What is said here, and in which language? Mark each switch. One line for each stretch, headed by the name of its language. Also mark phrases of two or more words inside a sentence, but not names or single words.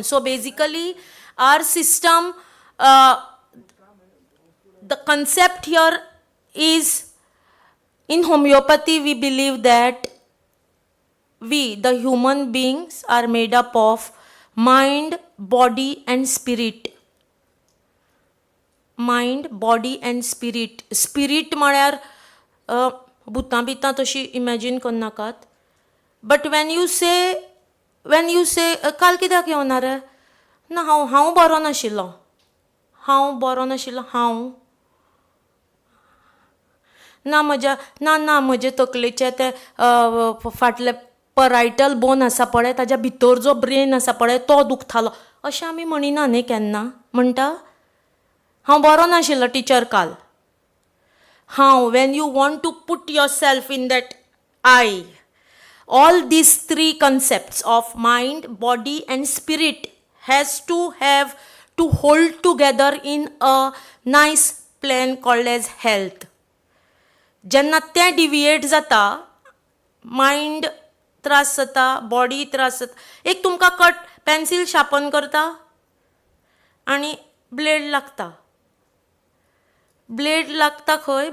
English: So basically our system, the concept here is, in homeopathy we believe that we, the human beings, are made up of mind, body and spirit. Mind, body and spirit.
Konkani: Spirit म्हळ्यार भुतां बितां तशी इमॅजिन करनाकात.
English: But when you say
Konkani: काल कित्याक येवना रे? ना हांव बरो नाशिल्लो. ना म्हजे तकलेचे ते फाटले
English: parietal bone
Konkani: आसा पळय, ताज्या भितर जो ब्रेन आसा पळय तो दुखतालो. अशें आमी म्हणिना न्ही केन्ना. म्हणटा हांव बरो नाशिल्लो टिचर काल.
English: When you want to put yourself in that I, all these three concepts of mind, body and spirit has to have to hold together in a nice plan called as health.
Konkani: जेन्ना तें डिविएट जाता, मायंड त्रास जाता, बॉडी त्रास जाता. एक तुमकां
English: cut pencil
Konkani: शार्पन करता आनी ब्लेड लागता खंय?